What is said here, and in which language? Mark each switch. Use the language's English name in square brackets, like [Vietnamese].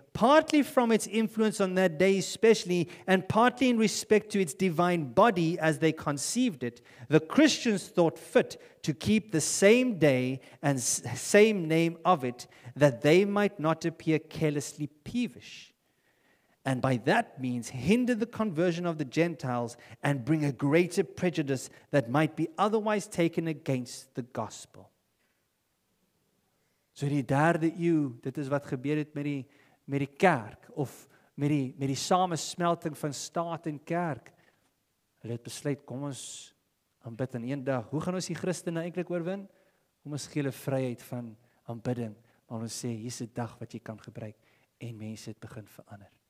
[English] partly from its influence on that day especially, and partly in respect to its divine body as they conceived it, the Christians thought fit to keep the same day and same name of it, that they might not appear carelessly peevish, and by that means hinder the conversion of the Gentiles and bring a greater prejudice that might be otherwise taken against the gospel. [Afrikaans] So die derde eeu, dit is wat gebeur het met die kerk, of met die samesmelting van staat en kerk. Hulle het besluit, kom ons aanbid in een dag. Hoe gaan ons die Christene eintlik oorwin? Kom ons gee hulle vryheid van aanbidding, maar ons sê, hier's 'n dag wat jy kan gebruik, en mense het begin verander.